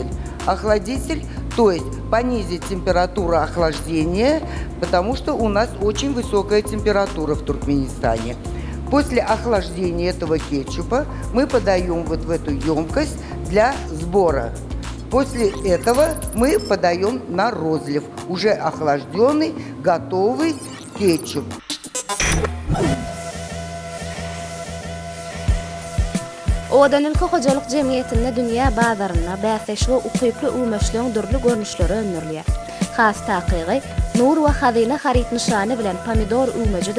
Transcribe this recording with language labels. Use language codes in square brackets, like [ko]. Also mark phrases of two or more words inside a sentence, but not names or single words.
[ru] Охладитель, то есть понизить температуру охлаждения, потому что у нас очень высокая температура в Туркменистане. После охлаждения этого кетчупа мы подаем вот в эту емкость для сбора. После этого мы подаем на розлив уже охлажденный, готовый кетчуп. [tk] Owadan Ülke Hojalyk Jemgyýetinde dünýä bazaryna bäseşli ukyply ümeşliň dürli görnüşleri öňürlýär. Has takygy nur we hazyna harit nişany bilen pomidor ümejidir.